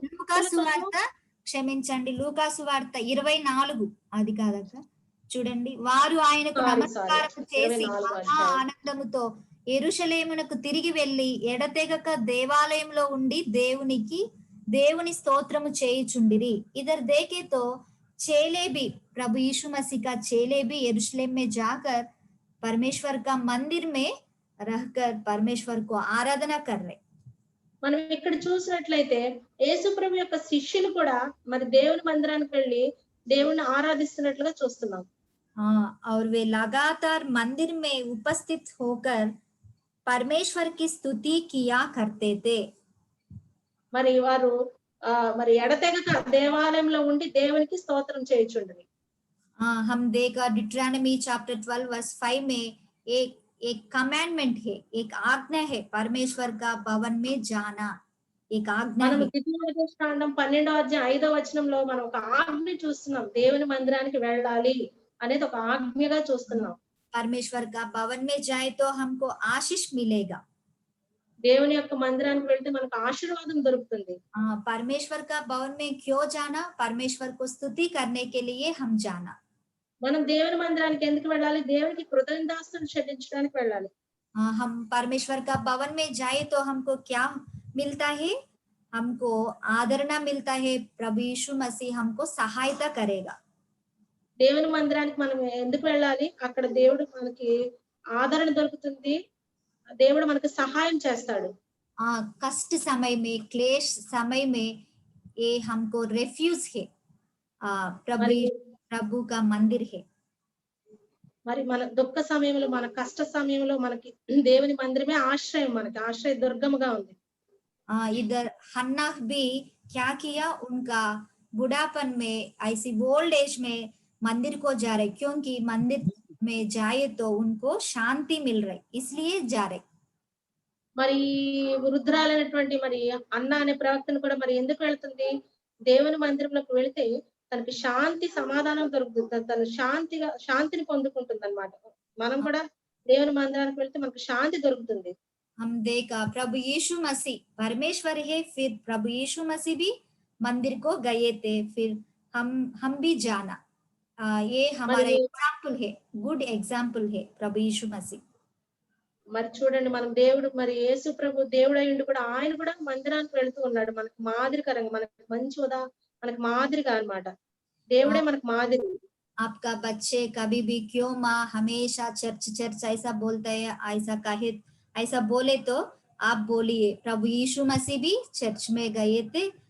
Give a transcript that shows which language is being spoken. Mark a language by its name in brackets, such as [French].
[Telugu] లూకా సువార్త క్షమించండి లూకా సువార్త 24 అది కాదక్క చూడండి. వారు ఆయనకు నమస్కారం చేసి మహా ఆనందముతో యెరూషలేమునకు తిరిగి వెళ్లి ఎడతెగక దేవాలయంలో ఉండి దేవుని స్తోత్రము చేయుచుండిరి. [Hindi] ఇద్దరు देखे तो चेले भी प्रभु यीशु मसीह का चेले भी यरूशलेम में जाकर परमेश्वर का मंदिर में रहकर परमेश्वर को आराधना कर रहे। [Telugu] మనం ఇక్కడ చూసినట్లయితే యేసు ప్రభు యొక్క శిష్యులు కూడా మరి దేవుని మందిరానికి వెళ్ళి దేవుని ఆరాధిస్తున్నట్లుగా చూస్తున్నాం. [Hindi] और वे लगातार मंदिर में उपस्थित होकर परमेश्वर की स्तुति किया करते थे. [Telugu] మరి వారు మరి ఎడతెగక దేవాలయంలో ఉండి దేవునికి స్తోత్రం చేయుచుండిరి. [Hindi] हम देखा डिट्रानमी चैप्टर 12 वर्स 5 में एक कमांडमेंट है, एक आज्ञा है परमेश्वर का भवन में जाना. एक आज्ञा [Telugu] మనం ద్వితీయోపదేశకాండం 12వ అధ్యాయం 5వ వచనంలో మనం ఒక ఆజ్ఞ చూస్తున్నాం, దేవుని మందిరానికి వెళ్ళాలి అనేది ఒక ఆజ్ఞగా చూస్తున్నాం. [Hindi] परमेश्वर का भवन में जाए तो हमको आशीष मिलेगा। [Telugu] దేవుని యొక్క మందిరానికి వెళ్తే మనకు ఆశీర్వాదం దొరుకుతుంది. [Hindi] परमेश्वर का भवन में क्यों जाना? परमेश्वर को स्तुति करने के लिए हम जाना। [Telugu] మనం దేవుని మందిరానికి ఎందుకు వెళ్ళాలి? దేవునికి కృతజ్ఞతాస్తుతులు చెల్లించడానికి వెళ్ళాలి. [Hindi] हम परमेश्वर का भवन में जाए तो हमको क्या मिलता है? हमको आदरणा मिलता है। प्रभु यीशु मसीह हमको सहायता करेगा। [Telugu] దేవుని మందిరానికి మనం ఎందుకు వెళ్ళాలి? అక్కడ దేవుడు మనకి ఆదరణ దొరుకుతుంది. దేవుడు మనకు సహాయం చేస్తాడు. [Hindi] कष्ट समय में, क्लेश समय में ये हमको रेफ्यूज है। प्रभु का मंदिर है। [Telugu] మరి మన దుఃఖ సమయంలో, మన కష్ట సమయంలో మనకి దేవుని మందిరమే ఆశ్రయం, మనకి ఆశ్రయ దుర్గముగా ఉంది. [Hindi] इधर हन्ना भी क्या किया? उनका बुढ़ापन में, ऐसी ओल्ड एज में मंदिर को जा रहे, क्योंकि मंदिर में जाए तो उनको शांति मिल रही, इसलिए जा रहे। [Telugu] మరి వృద్ధురాలైనటువంటి మరి అన్న అనే ప్రవక్తను కూడా మరి ఎందుకు వెళ్తుంది? దేవుని మందిరంలోకి వెళితే తనకి శాంతి సమాధానం దొరుకుతుంది. తను శాంతిని పొందుకుంటుంది అన్నమాట. మనం కూడా దేవుని మందిరానికి వెళ్తే మనకు శాంతి దొరుకుతుంది. [Hindi] हम देखा प्रभु यीशु मसीह परमेश्वर है, फिर प्रभु यीशु मसीह भी मंदिर को गए थे, फिर हम भी जाना। ये हमारा एग्जाम्पल है, गुड एग्जाम्पल है प्रभु यीशु मसीह। [Telugu] మరి చూడండి, మనం దేవుడు మరి యేసు ప్రభు దేవుడయ్యుండి కూడా ఆయన కూడా మందిరానికి వెళ్తూ ఉన్నాడు. మనకు మాదిరికరంగా, మనకు మాదిరిగా అన్నమాట. దేవుడే మనకు మాదిరి. [Hindi] आपका बच्चे कभी भी क्यों माँ हमेशा चर्च ऐसा बोलता है, ऐसा बोले तो आप बोलिए प्रभु यीशु मसीह भी चर्च में गए थे।